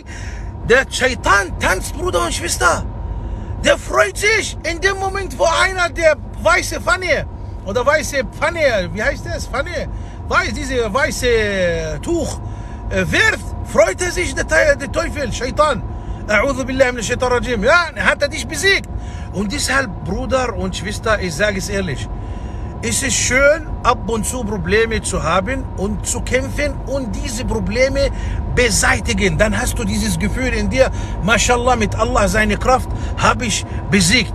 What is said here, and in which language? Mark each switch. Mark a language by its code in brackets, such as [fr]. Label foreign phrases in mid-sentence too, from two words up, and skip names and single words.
[de] Der Shaitan tanzt, Bruder und Schwester. Der freut sich in dem Moment, wo einer der weiße Pfanne oder weiße Pfanne, wie heißt das? Pfanne? Diese weiße Tuch wirft, freut er sich, der Teufel, Shaitan. [ar] أعوذ بالله من الشيطان الرجيم. [de] Ja, hat er dich besiegt. Und deshalb, Bruder und Schwester, ich sage es ehrlich, es ist schön, ab und zu Probleme zu haben und zu kämpfen und diese Probleme beseitigen. Dann hast du dieses Gefühl in dir, Mashallah, mit Allah seine Kraft habe ich besiegt.